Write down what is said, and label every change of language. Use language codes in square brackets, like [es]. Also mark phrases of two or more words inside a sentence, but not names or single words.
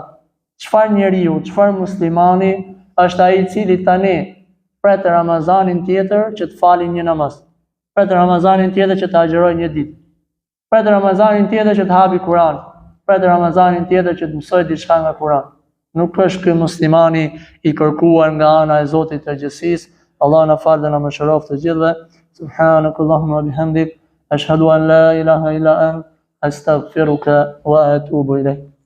[sq] Çfarë njeriu, çfarë muslimani është ai i cili tani pret Ramazanin tjetër që të falin një namaz, pret Ramazanin tjetër që të agjerojë një ditë, pret Ramazanin tjetër që të hapi Kur'an, pret Ramazanin tjetër që të mësoj diçka nga Kur'an. Nuk është ky muslimani i kërkuar nga ana e Zotit të gjithësisë. Allah na fal dhe na mëshiroft të gjithëve. [ar] سبحانك اللهم بحمدك، أشهد أن لا إله إلا أنت، أستغفرك وأتوب إليك.